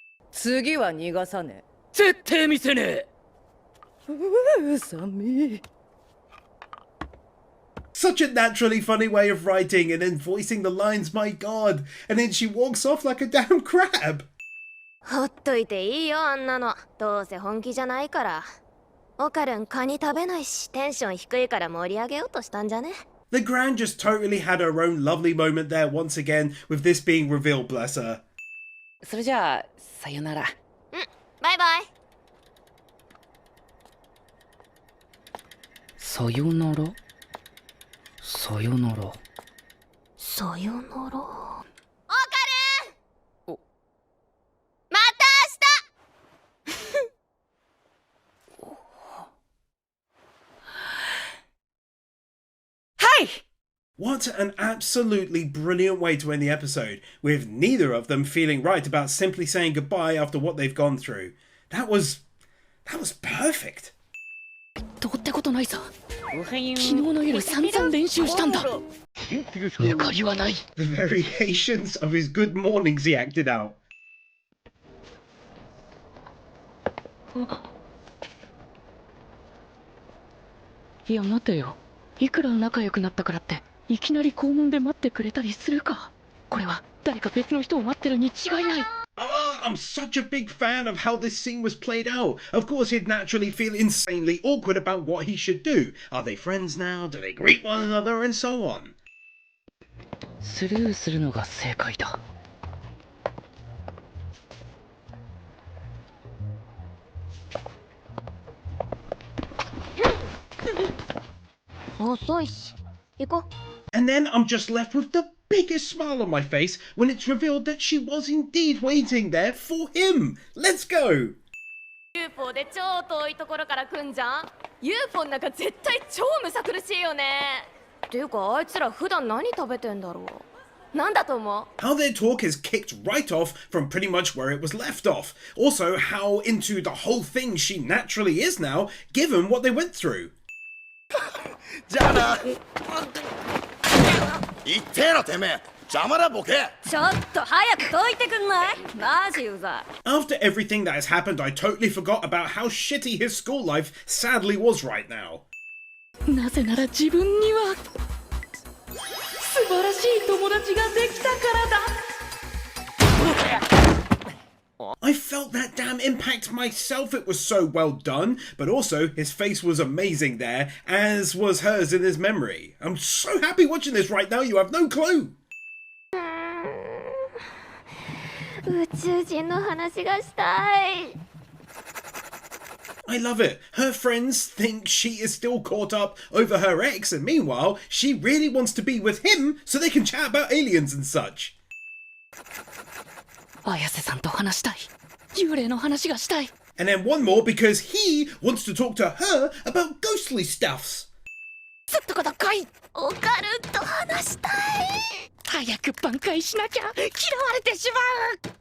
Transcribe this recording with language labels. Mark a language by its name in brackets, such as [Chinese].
[Japanese] 次は逃がさねえ。絶対見せねえ。寒い。 [English] Such a naturally funny way of writing and then voicing the lines, my god. And then she walks off like a damn crab. [Japanese] ほっといていいよあんなの。どうせ本気じゃないから。オカルンカニ食べないし、テンション低いから盛り上げようとしたんじゃね? [English] The Grand just totally had her own lovely moment there once again, with this being revealed, bless her. [Japanese] それじゃあさよなら。バイバイ。さよなら。さよなら。さよなら。オカルン。お。また明日。はい。 [English] What an absolutely brilliant way to end the episode, with neither of them feeling right about simply saying goodbye after what they've gone through. That was perfect. [Japanese] どうってことないさ。昨日の夜散々練習したんだ。抜かりはない。 [English] The variations of his good mornings he acted out. [Japanese] いや待てよ。いくら仲良くなったからっていきなり校門で待ってくれたりするか。これは誰か別の人を待ってるに違いない。 [English] I'm such a big fan of how this scene was played out. Of course, he'd naturally feel insanely awkward about what he should do. Are they friends now? Do they greet one another? And so on. [Japanese] スルーするのが正解だ。遅いし。行こう。 [English] And then I'm just left with the biggest smile on my face when it's revealed that she was indeed waiting there for him. Let's go! [Japanese] UFO で超遠いところから来んじゃん。UFO なんか絶対超むさ苦しいよね。っていうかあいつら普段何食べてんだろう。なんだと思う? [English] How their talk is kicked right off from pretty much where it was left off. Also, how into the whole thing she naturally is now, given what they went through. [Japanese] じゃあな。言ってえのてめえ。邪魔だボケ。ちょっと早くどいてくんない？マジうざい。 [English] After everything that has happened, I totally forgot about how shitty his school life sadly was right now. [Japanese] なぜなら自分には素晴らしい友達ができたからだ。 [English] I felt that damn impact myself, it was so well done, but also his face was amazing there, as was hers in his memory. I'm so happy watching this right now, you have no clue! [Japanese] 宇宙人の話がしたい。 [English] I love it. Her friends think she is still caught up over her ex, and meanwhile, she really wants to be with him so they can chat about aliens and such. [Japanese] 綾瀬さんと話したい。幽霊の話がしたい。 [English] And then one more because he wants to talk to her about ghostly stuffs. [Japanese] ずっとこと来い。オカルンと話したい。早く挽回しなきゃ嫌われてしまう。